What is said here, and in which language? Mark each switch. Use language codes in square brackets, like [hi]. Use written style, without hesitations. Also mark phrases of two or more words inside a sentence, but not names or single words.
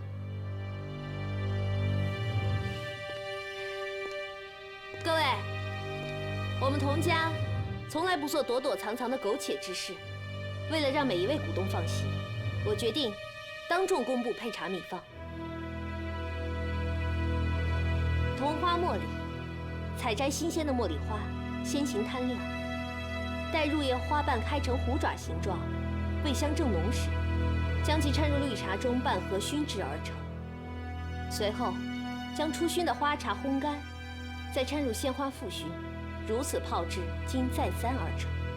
[zh] 各位，我们佟家从来不做躲躲藏藏的苟且之事。为了让每一位股东放心，我决定当众公布配茶秘方。桐花茉莉，采摘新鮮的茉莉花，先行攤晾，待入葉花瓣開成虎爪形狀，味香正濃時，將其摻入綠茶中拌和燻製而成。隨後，將初燻的花茶烘乾，再摻入鮮花復燻，如此泡製，經再三而成。